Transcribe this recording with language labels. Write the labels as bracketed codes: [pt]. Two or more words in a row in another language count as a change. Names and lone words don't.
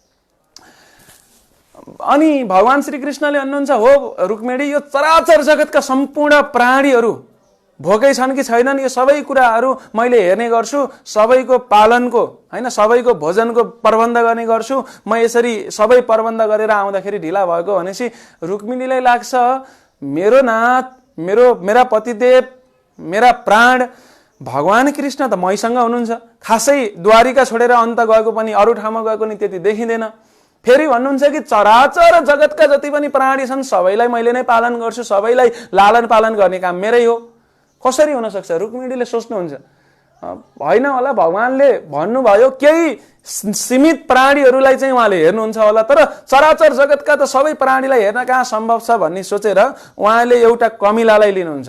[ne] अनि भगवान श्रीकृष्णले भन्नुहुन्छ, हो रुक्मिणी, यो चराचर जगतका सम्पूर्ण प्राणीहरू भोकै छन् कि छैनन् यो सबै कुराहरू मैले हेर्ने गर्छु, सबैको पालनको हैन, सबैको भोजनको प्रबन्ध गर्ने गर्छु, म यसरी सबै प्रबन्ध गरेर आउँदाखेरि ढिला भएको भनेपछि रुक्मिणीलाई लाग्छ मेरो नाथ, मेरा पतिदेव, मेरा प्राण भगवान कृष्ण त मैसँग हुनुहुन्छ, खासै द्वारिका छोडेर अन्त गएको पनि, अरू ठाउँमा गएको नि त्यति देखिँदैन। फेरि भन्नुहुन्छ कि चराचर जगतका जति पनि प्राणी छन् सबैलाई मैले नै पालन गर्छु, सबैलाई लालन पालन गर्ने काम मेरै हो, कसरी हुन सक्छ? रुक्मिणीले सोच्नुहुन्छ, होइन होला, भगवानले भन्नुभयो केही सीमित प्राणीहरूलाई चाहिँ उहाँले हेर्नुहुन्छ होला, तर चराचर जगतका त सबै प्राणीलाई हेर्न कहाँ सम्भव छ भन्ने सोचेर उहाँले एउटा कमिलालाई लिनुहुन्छ।